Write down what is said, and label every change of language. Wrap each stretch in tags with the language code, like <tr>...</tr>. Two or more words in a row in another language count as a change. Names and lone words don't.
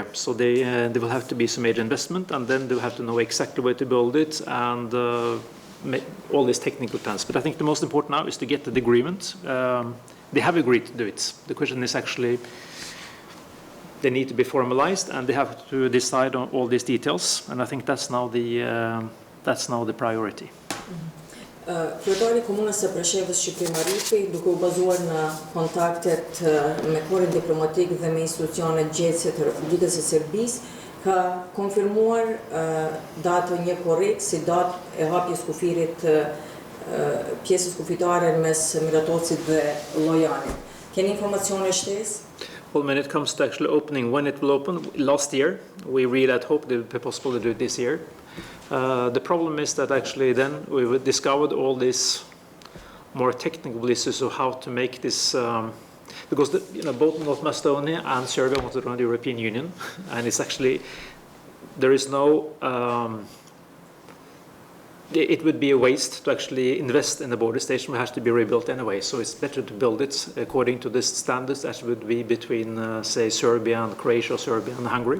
<en>So there will have to be some major investment, and then they'll have to know exactly where to build it, and all these technical plans. But I think the most important now is to get the agreement. They have agreed to do it. The question is actually, they need to be formalized, and they have to decide on all these details. And I think that's now the priority.</en> <sq>Kryetari I Komunës së Preshevës Shqipëri Maripi, duke U bazuar në kontaktet me korin diplomatik dhe me institucionet gjetse të Republikës së Serbisë, ka konfirmuar datën një korrekt si datë e hapjes kufirit pjesës kufitare mes Miratocit dhe Llojanit. Keni informacione shtesë?</sq> <en>Well, when it comes to actually opening, when it will open, last year, we really had hoped it would be possible to do it this year. The problem is that actually then we discovered all these more technical issues of how to make this, because both North Macedonia and Serbia want to join the European Union, and it's actually, there is no, it would be a waste to actually invest in the border station, which has to be rebuilt anyway, so it's better to build it according to the standards as would be between, say, Serbia and Croatia, or Serbia and Hungary.</en>